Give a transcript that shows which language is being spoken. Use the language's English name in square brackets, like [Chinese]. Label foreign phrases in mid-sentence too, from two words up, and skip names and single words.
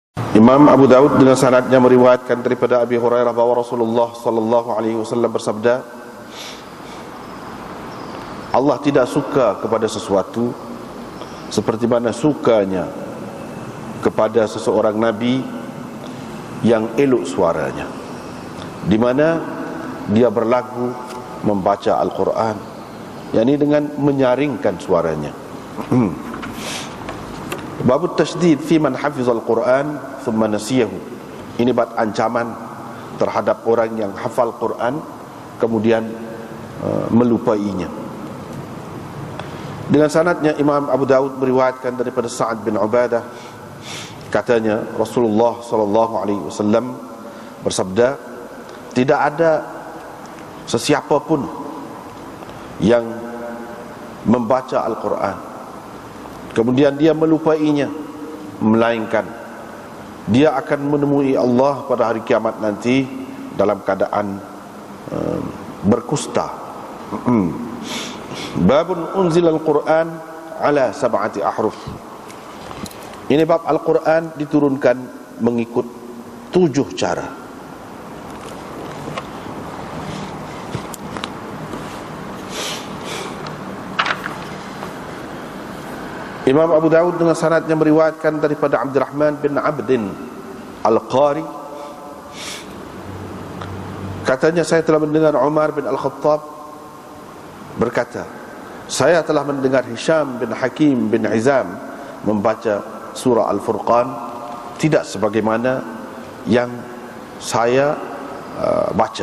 [Malay] Imam Abu Daud dengan sanadnya meriwayatkan daripada Abi Hurairah bahwa Rasulullah [Arabic] صلى الله عليه وسلم [Malay] bersabda, Allah tidak suka kepada sesuatu seperti mana sukanya kepada seseorang nabi yang elok suaranya, di mana dia berlagu membaca Al-Quran, yakni dengan menyaringkan suaranya. [Arabic] باب التشديد في من حفظ القرآن ثم نسيه. [Malay] Ini bab ancaman terhadap orang yang hafal Quran kemudian melupainya. Dengan sanadnya Imam Abu Daud meriwayatkan daripada Sa'ad bin Ubadah, katanya Rasulullah [Arabic] صلى الله عليه وسلم [Malay] bersabda, tidak ada sesiapa pun yang membaca Al-Quran kemudian dia melupainya, melainkan dia akan menemui Allah pada hari kiamat nanti dalam keadaan berkusta. [Arabic] باب أنزل القرآن على سبعة أحرف. [Malay] Ini bab Al-Quran diturunkan mengikut 7 cara. Imam Abu Daud dengan sanadnya meriwayatkan daripada Abdurrahman bin Abdin Al-Qari, katanya saya telah mendengar Umar bin Al-Khattab berkata, saya telah mendengar Hisham bin Hakim bin Hizam membaca surah Al-Furqan tidak sebagaimana yang saya baca.